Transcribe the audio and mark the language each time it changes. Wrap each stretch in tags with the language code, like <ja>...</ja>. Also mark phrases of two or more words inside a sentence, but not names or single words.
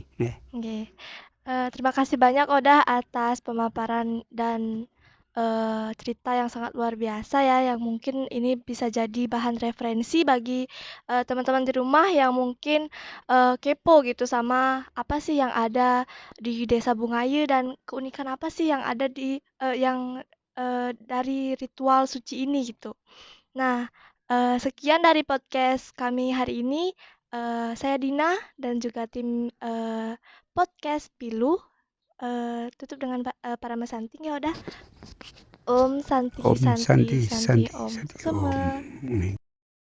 <id>Terima kasih banyak Odah atas pemaparan dan cerita yang sangat luar biasa ya, yang mungkin ini bisa jadi bahan referensi bagi teman-teman di rumah yang mungkin kepo gitu sama apa sih yang ada di Desa Bungayu dan keunikan apa sih yang ada di dari ritual suci ini gitu. Nah, sekian dari podcast kami hari ini. Saya Dina dan juga tim podcast Pilu. Tutup dengan para mesanting ya udah.</id> <sa>Om Santi Om Santi Santi Santi Santi Om Santi Sema. Om.</sa>